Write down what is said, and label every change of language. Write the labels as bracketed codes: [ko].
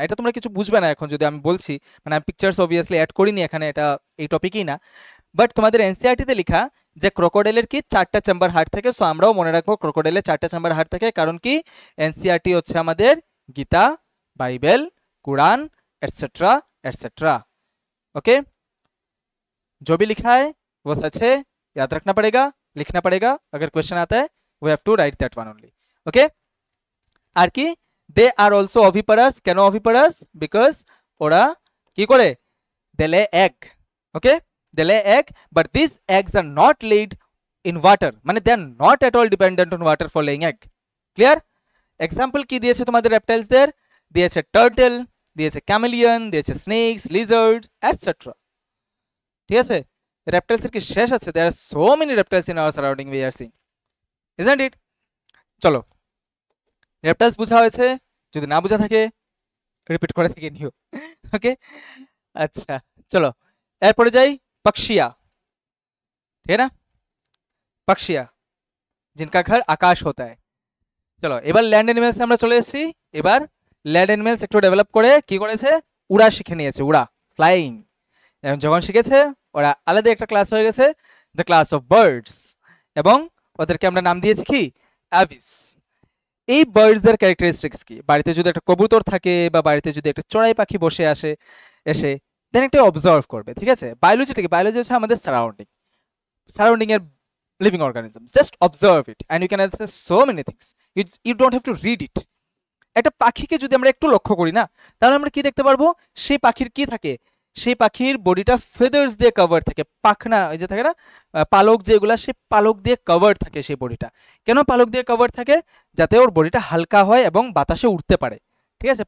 [bn] এটা তোমরা কিছু বুঝবে না এখন যদি আমি বলছি, মানে আমি পিকচার্স অবভিয়াসলি অ্যাড করিনি এখানে, এটা এই টপিকই না। বাট তোমাদের এনসিআরটিতে লেখা যে ক্রোকোডাইলের কি 4টা চেম্বার হার্ট থাকে। সো আমরাও মনে রাখবো ক্রোকোডাইলের 4টা চেম্বার হার্ট থাকে, কারণ কি এনসিআরটি হচ্ছে আমাদের Gita, Bible, Quran etcetera etcetera. [hi] Okay, जो भी लिखा है वो सच है, याद रखना पड़ेगा, लिखना पड़ेगा। अगर क्वेश्चन आता है [en] We have to write that one only. [bn] Okay, আর কি [en] They are also oviparous. [bn] কেন অভিপারাস? বিকজ ওরা কি করে, [en] They lay egg. Okay, they lay egg, but this eggs are not laid in water, মানে they are not at all dependent on water for laying egg. Clear? [bn] Example কি দিয়েছে তোমাদের রেপটাইলসদের? দিয়েছে টার্টল, দিয়েছে ক্যামেলিয়ন, দিয়েছে স্নেকস, লিজার্ড এটসেট্রা। ঠিক আছে, রেপটাইলসের কি শেষ আছে? [en] There are so many reptiles in our surrounding we are seeing, isn't it? [bn] চলো, রেপটাইলস বোঝা হয়েছে, যদি না বোঝা থাকে রিপিট করে থেকে নিও। [hi] ওকে, अच्छा चलो [bn] এরপরে যাই [hi] पक्षिया, ठीक है ना? पक्षिया जिनका घर आकाश होता है। [bn] চলো এবার ল্যান্ড অ্যানিমেলসে আমরা চলে এসেছি। এবার ল্যান্ড অ্যানিমেলস একটু ডেভেলপ করে কি করেছে, উড়া শিখে নিয়েছে, উড়া, ফ্লাইং। যখন শিখেছে ওরা আলাদা একটা ক্লাস হয়ে গেছে, দ্য ক্লাস অফ বার্ডস, এবং ওদেরকে আমরা নাম দিয়েছি কি, অ্যাভিস। এই বার্ডসদের ক্যারেক্টারিস্টিক্স কি? বাড়িতে যদি একটা কবুতর থাকে বা বাড়িতে যদি একটা চড়াই পাখি বসে এসে দেন একটা অবজার্ভ করবে, ঠিক আছে। বায়োলজিটা কি? বায়োলজি হচ্ছে আমাদের সারাউন্ডিং এর living organisms. [en] Just observe it and you can access so many things. You don't have to read it. [bn] একটা পাখিকে যদি আমরা একটু লক্ষ্য করি না, তাহলে আমরা কি দেখতে পারবো, সেই পাখির কি থাকে, সেই পাখির বডিটা ফেদার্স দিয়ে কভার থাকে, পাখনা ওই যে থাকে না পালক, যেগুলা সে পালক দিয়ে কভার থাকে সেই বডিটা। কেন পালক দিয়ে কভার থাকে? যাতে ওর বডিটা হালকা হয় এবং বাতাসে উঠতে পারে, ঠিক আছে।